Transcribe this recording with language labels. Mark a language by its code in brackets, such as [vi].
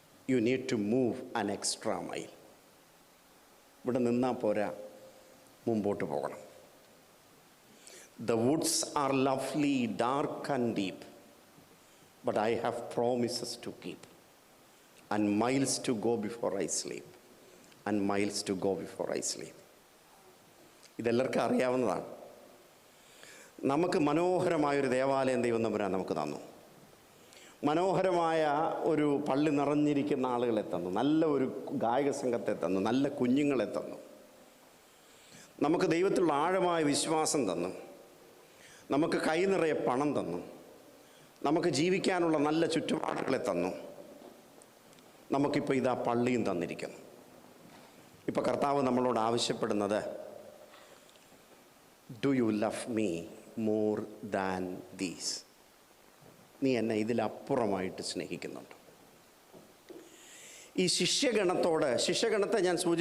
[en] You need to move an extra mile. [ml] ഇവിടെ നിന്നാൽ പോരാ, മുമ്പോട്ട് പോകണം. [en] The woods are lovely, dark and deep, but I have promises to keep, and miles to go before I sleep, and miles to go before I sleep. [ml] ഇതെല്ലാവർക്കും അറിയാവുന്നതാണ്. നമുക്ക് മനോഹരമായൊരു ദേവാലയം ദൈവം തമ്പുരാൻ നമുക്ക് തന്നു. മനോഹരമായ ഒരു പള്ളി നിറഞ്ഞിരിക്കുന്ന ആളുകളെ തന്നു. നല്ല ഒരു ഗായക സംഘത്തെ തന്നു. നല്ല കുഞ്ഞുങ്ങളെ തന്നു. നമുക്ക് ദൈവത്തിലുള്ള ആഴമായ വിശ്വാസം തന്നു. നമുക്ക് കൈ നിറയെ പണം തന്നു. നമുക്ക് ജീവിക്കാനുള്ള നല്ല ചുറ്റുപാടുകളെ തന്നു. നമുക്കിപ്പോൾ ഇതാ പള്ളിയും തന്നിരിക്കുന്നു. ഇപ്പോൾ കർത്താവ് നമ്മളോട് ആവശ്യപ്പെടുന്നത്, [en] Do you love me more than these? [ml] നീ എന്നെ ഇതിലപ്പുറമായിട്ട് സ്നേഹിക്കുന്നുണ്ട്? ഈ ശിഷ്യഗണത്തെ ഞാൻ